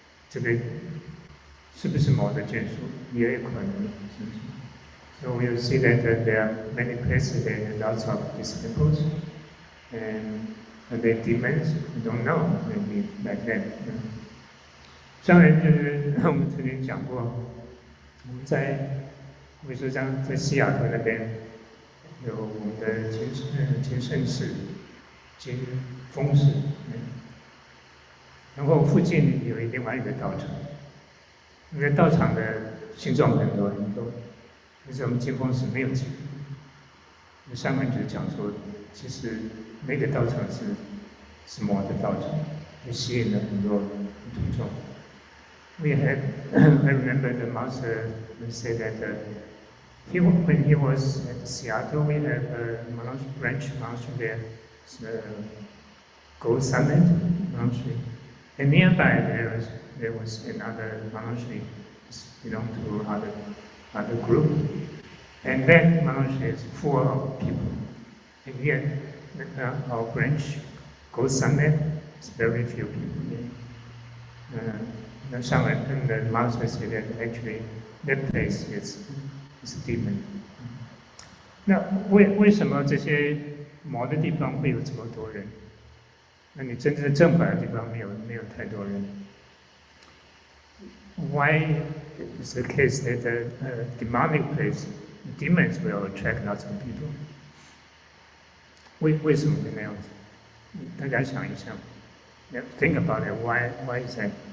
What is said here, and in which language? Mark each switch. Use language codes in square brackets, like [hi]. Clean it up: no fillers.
[zh] 这个是不是魔的眷属也有可能，是不是？ [en] So we'll see that there are many places there are lots of disciples, and the demons we don't know maybe like that. [zh] 当然就是我们曾经讲过，我们比如说像在西雅图那边有我们的金圣寺、金峰寺，然后附近有另外一个道场，那个道场的信众很多很多。可是我们金峰寺没有几个，上面就是讲说，其实那个道场是魔的道场，也吸引了很多徒众。 [en] I remember the master said that when he was at Seattle, we had a branch monastery there, Gold Summit monastery, and nearby there was another monastery belonged to other group, and that monastery is full of people. And yet, our branch, Gold Summit, is very few people there. And the master said that actually that place is a demon. [zh] 那为什么这些魔的地方会有这么多人？那你真正正法的地方没有太多人。 [en] Why is the case that the demonic place, demons will attract lots of people? [zh] 为什么会那样子？大家想一想 ， [en] think about it. Why is that?